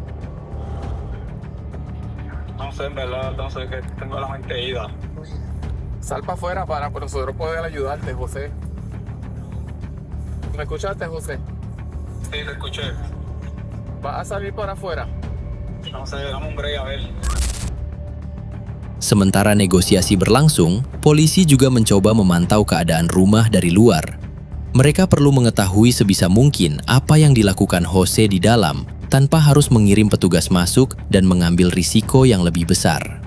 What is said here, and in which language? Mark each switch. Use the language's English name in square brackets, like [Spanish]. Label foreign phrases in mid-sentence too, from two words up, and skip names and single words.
[Spanish] No sé, en verdad, entonces que tengo la mente ida. Sal para afuera para nosotros poder ayudarte, José. ¿Me escuchaste, José? Sí, te escuché. ¿Vas a salir para afuera? No sé, dame un break a ver. [Indonesian] Sementara negosiasi berlangsung, polisi juga mencoba memantau keadaan rumah dari luar. Mereka perlu mengetahui sebisa mungkin apa yang dilakukan Jose di dalam tanpa harus mengirim petugas masuk dan mengambil risiko yang lebih besar.